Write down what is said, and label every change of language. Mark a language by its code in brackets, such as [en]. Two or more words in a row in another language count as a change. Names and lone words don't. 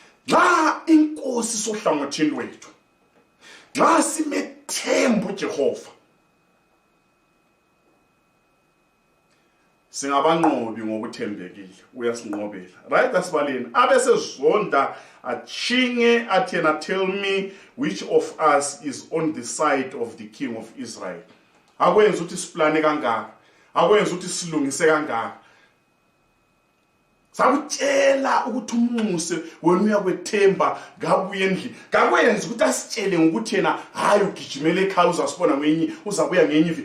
[nd] Nxa inkosi sohlangothini lwethu, nxa simethemba uJehova, singabanqobi ngokuthembekile, uyasinqobela. Right, asibaleni abesezonda achinge athi yena, [en] tell me which of us is on the side of the king of Israel. [nd] Akwenza ukuthi siplane kangaka, akwenza ukuthi silungise kangaka. Sakutshela ukuthi umuse wena uyakwethemba ngabuye endlini. Kakwenza ukuthi asitshele ngokuthi yena hayi ugijimele ekhaya uzasibona ngenye, uzabuya ngenye ivi.